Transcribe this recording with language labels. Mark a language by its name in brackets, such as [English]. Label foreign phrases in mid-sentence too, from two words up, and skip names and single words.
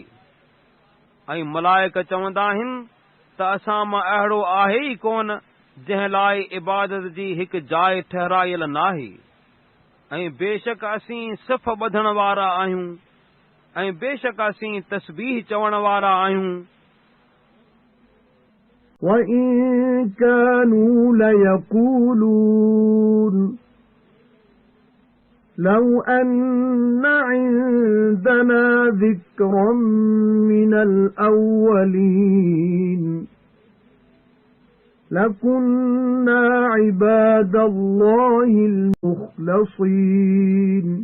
[Sindhi] ऐं मलाइक चवंदा आहिनि त असां मां अहिड़ो आहे ई कोन जंहिं लाइ इबादत जी हिकु जाइ ठहरायल नाहे। ऐं बेशक असीं सिफ़ ॿधण वारा आहियूं ऐं बेशक असीं तस्बीह चवण वारा आहियूं। [Arabic] وَإِن كَانُوا لَيَقُولُونَ لَوْ أَنَّ عِندَنَا ذِكْرًا مِنَ الْأَوَّلِينَ لَكُنَّا عِبَادَ اللَّهِ الْمُخْلَصِينَ